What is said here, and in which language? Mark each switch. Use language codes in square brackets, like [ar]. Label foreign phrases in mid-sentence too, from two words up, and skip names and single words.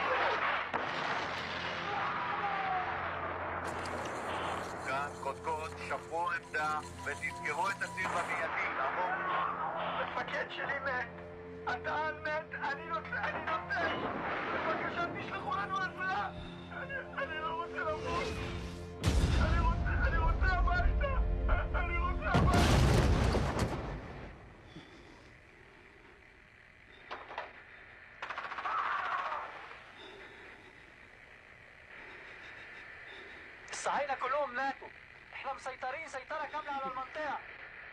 [he] כאן קודקוד, שברו עמדה ותסגרו את הציר במיידי, לעבור. מפקד שלי מת, התעל מת, אני נותן. בבקשה תשלחו לנו עזרה. אני לא רוצה למות. אני רוצה הביתה. [ar] الصهاينة كلهم ماتوا. احنا مسيطرين سيطرة كاملة على المنطقة.